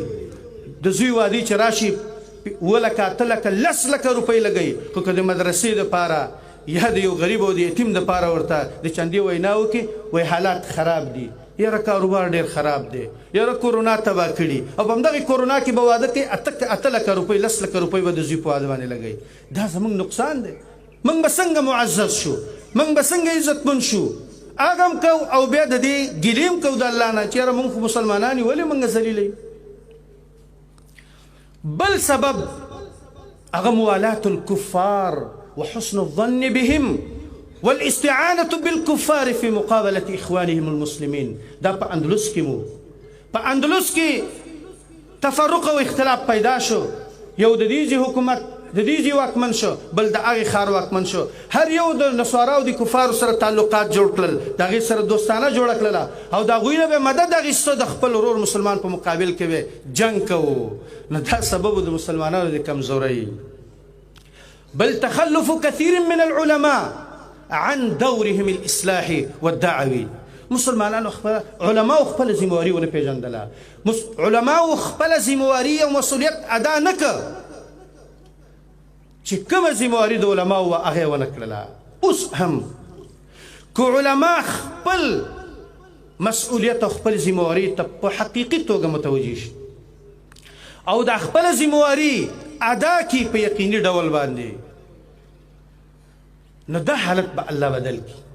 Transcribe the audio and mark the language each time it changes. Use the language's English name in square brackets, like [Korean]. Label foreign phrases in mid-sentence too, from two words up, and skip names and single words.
[Pashto] د زوی واده چې راشي 2 لکه 8 لکه 10 لکه روپۍ لګوي، خو که د مدرسې دپاره یا د یو غریب او د یتیم دپاره ورته د چندې وینا وکړي، وایي حالات خراب دي، یاره کاروبار ډېر خراب دی، یاره کورونا تباه کړي، او په همدغې کورونا کې به واده کوي 8 لکه روپۍ 10 لکه روپۍ به د زوی په واده باندې لګوي. دا زموږ نقصان دی. موږ به څنګه معزز شو، موږ به څنګه عزتمند شو. هغه هم کو او بیا د دې ګیلې هم کو د الله نه چې یاره موږ خو مسلمانان یو، ولې موږ ذلیله یو. بل سبب هغه [Arabic] موالات الكفار وحسن الظن بهم والاستعانة بالكفار في مقابلة إخوانهم المسلمين. [Pashto] دا په اندلس کې مو، په اندلس کې تفرق او اختلاف پیدا شو. یو د دې حکومت د دې واکمن شو، بل د هغې ښار واکمن شو. هر یو د نصاراو د کفارو سره تعلقات جوړ کړل، د هغې سره دوستانه جوړه کړله، او د هغوی نه به مدد اخیسته، د خپل ورور مسلمان په مقابل کې به جنګ کوو. نو دا سبب د مسلمانانو د کمزورۍ. [Arabic] بل تخلف كثير من العلماء عن دورهم الإصلاحي والدعوي. [Pashto] مسلمانانو خپل علماء خپل ذمہواری ونه پیژندله، علماء خپل ذمہواری او مسؤلیت ادا نه کړ چې کومه ذمہواری د علماء و هغه ونه کړله. اوس هم که علماء خپل مسؤلیت او خپل ذمہواری ته په حقیقي توګه متوجه شي او د خپل ذمہواری ادا کی په یقیني ډول باندې، نو دا حالت به الله بدل کی.